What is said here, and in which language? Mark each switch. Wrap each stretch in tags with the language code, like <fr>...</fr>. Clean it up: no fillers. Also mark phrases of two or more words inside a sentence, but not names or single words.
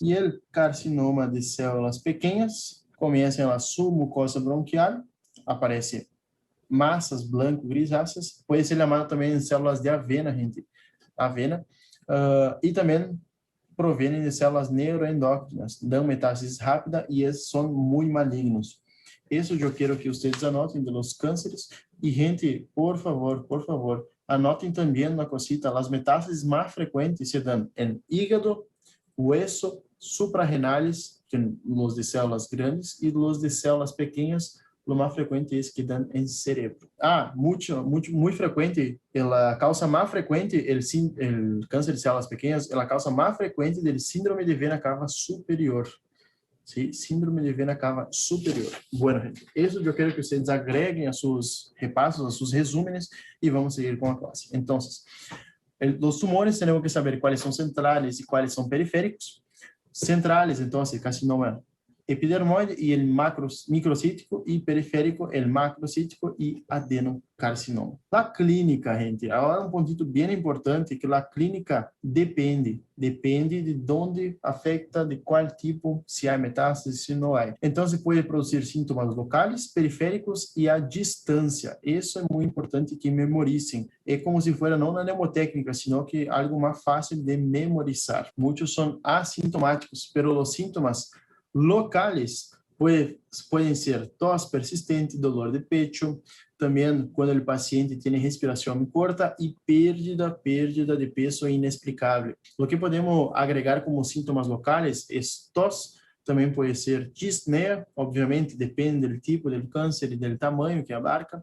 <pt>E o carcinoma de células pequenas começa na submucosa bronquial, aparece massas branco-grisáceas, pode ser chamado também de células de avena, gente, e também provém de células neuroendócrinas, dão metástases rápida e são muito malignos. Isso eu quero que vocês anotem</pt> <es>de los cânceres.</es> <pt>E, gente, por favor, anotem também uma cosita, as metástases mais frequentes se dão em</pt> <es>hígado, hueso, suprarrenales, los de células grandes,</es> <pt>e</pt> <es>los de</es> <pt>células pequenas, o mais frequente é que dão em cerebro. Muito frequente, a causa mais frequente, o câncer de células pequenas, a causa mais frequente do síndrome de vena cava superior.</pt> <es>Sí, síndrome de vena cava superior. Bueno,</es> <pt>gente, isso eu quero que vocês agreguem a seus repassos, a seus resúmenes e vamos seguir com a classe. Então, os tumores temos que saber quais são centrais e quais são periféricos. Centrais, então,</pt> <es>carcinoma epidermoide y el microcítico, y periférico el macrocítico y adenocarcinoma. La clínica,</es> <pt>gente, agora um pontito bem importante, que a clínica depende de onde afecta, de qual tipo, se há metástase, se não há. Então, se pode produzir sintomas locais, periféricos e à distância. Isso é muito importante que memorizem. É como se fosse não na mnemotécnica,</pt> <es>sino que</es> <pt>algo mais fácil de memorizar. Muitos são assintomáticos, mas os sintomas</pt> <es>locales pueden ser tos persistente, dolor de pecho, también cuando el paciente tiene respiración corta y pérdida de peso inexplicable. Lo que podemos agregar como síntomas locales es tos, también puede ser disnea, obviamente depende del tipo del cáncer y del tamaño que abarca.</es>